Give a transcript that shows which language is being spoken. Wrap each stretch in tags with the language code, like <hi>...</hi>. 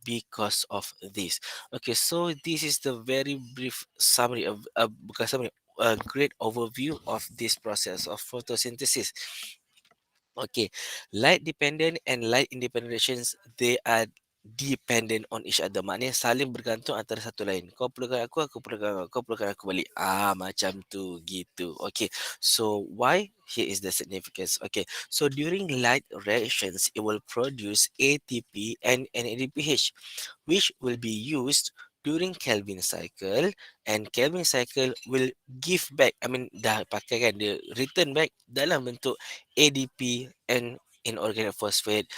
<en>Because of this. Okay, so this is the very brief summary of</en> <ms>bukan</ms> <en>summary, a great overview of this process of photosynthesis. Okay, light dependent and light independent reactions, they are dependent on each other.</en> <ms>Maknanya saling bergantung antara satu lain. Kau perlukan aku perlukan kau perlukan aku balik. Macam tu gitu.</ms> <en>Okay, so why? Here is the significance. Okay, so during light reactions, it will produce ATP and NADPH, which will be used during Kelvin cycle, and Kelvin cycle will give back, I mean</en> <ms>dah pakai kan, dia</ms> <en>return back</en> <ms>dalam bentuk</ms> <en>ADP and inorganic phosphate.</en>